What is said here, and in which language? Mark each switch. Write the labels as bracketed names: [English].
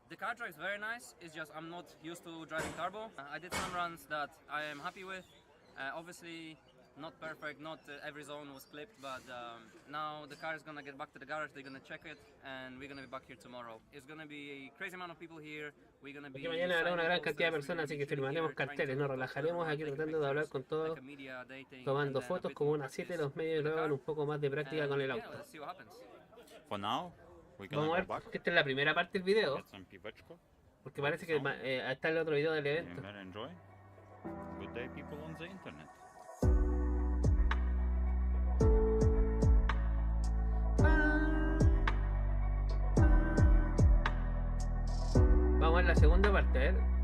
[English] The car drives very nice, it's just I'm not used to driving turbo. I did some runs that I am happy with. Obviously not perfect, not every zone was clipped, but now the car is gonna get back to the garage, they're gonna check it, and we're gonna be back here tomorrow. It's gonna be a crazy amount of people here. We're gonna be... [Spanish] Porque mañana habrá una gran cantidad de personas, así que firmaremos carteles, nos relajaremos aquí tratando de hablar con todos, tomando fotos como unas 7 los medios y luego un poco más de práctica con el auto. [English] For now, [Spanish] Vamos a ver, porque esta es la primera parte del video, porque parece que está el otro video del evento. [English] Good day, people on the internet. [Spanish] Vamos a la segunda parte, a ver.